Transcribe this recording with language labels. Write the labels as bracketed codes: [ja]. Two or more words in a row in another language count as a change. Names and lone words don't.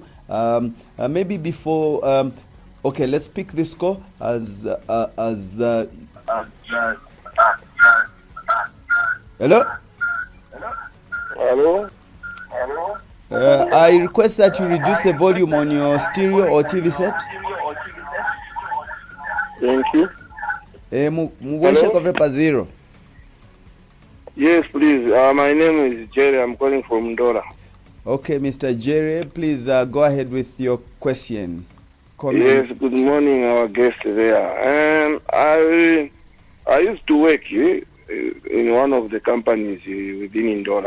[en] Maybe before, okay, let's pick this call as hello? Hello? I request that you reduce the volume on your stereo or TV set. Thank you. [bem] Mugweshe kwa vepa zero. [en] Yes, please. My name is Jerry. I'm calling from Ndora. Okay, Mr. Jerry, please go ahead with your question. Comment. Yes, good morning, our guest there. I used to work in one of the companies within Ndora.